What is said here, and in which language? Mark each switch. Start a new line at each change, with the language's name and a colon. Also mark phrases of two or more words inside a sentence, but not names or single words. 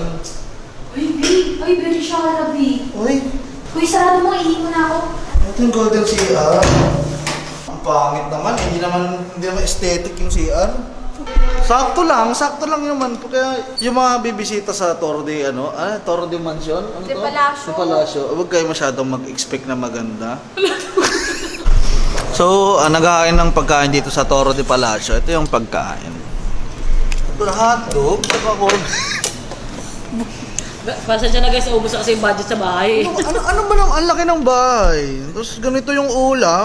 Filipino: Uy, very sharabi. Uy, Uy, sarado mo, ihingo na ako. ito yung Golden CR. Ang pangit naman, hindi naman aesthetic yung CR. Sakto lang naman. Kaya yung mga bibisita sa Toro de, Toro de Mansion? Ano De to? Palacio. De Palacio. Huwag kayo masyadong mag-expect na maganda. So, naghahain ng pagkain dito sa Toro de Palacio. Ito yung pagkain. Ito na hotdog, saka corn. Pasensya na guys, ubos na kasi yung budget sa bahay. ano ba naman? Ang laki ng bahay. Tapos ganito yung ulam.